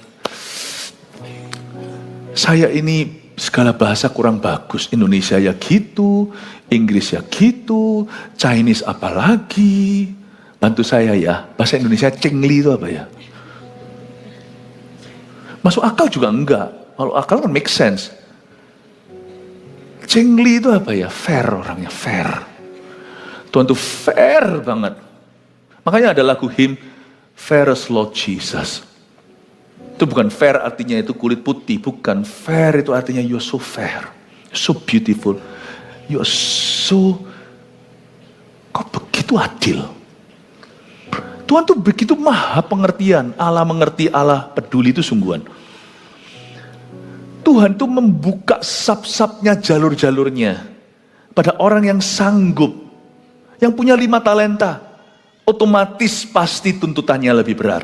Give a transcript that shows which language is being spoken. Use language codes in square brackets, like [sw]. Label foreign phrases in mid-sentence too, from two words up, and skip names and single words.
[id] Saya ini segala bahasa kurang bagus. Indonesia ya gitu, Inggris ya gitu, Chinese apalagi. Bantu saya ya, bahasa Indonesia cengli itu apa ya? Masuk akal juga enggak. Kalau akal kan [en] make sense. [id] Cengli itu apa ya? Fair orangnya, fair. Tuhan tuh fair banget. Makanya ada lagu hymn, Fairest Lord Jesus. Itu bukan fair artinya itu kulit putih. Bukan, fair itu artinya [en] you're so fair. So beautiful. You're so, [id] kok begitu adil. Tuhan tuh begitu maha pengertian. Allah mengerti, Allah peduli, itu sungguhan. Tuhan tuh membuka sap-sapnya, jalur-jalurnya pada orang yang sanggup, yang punya 5 talenta, otomatis pasti tuntutannya lebih berat.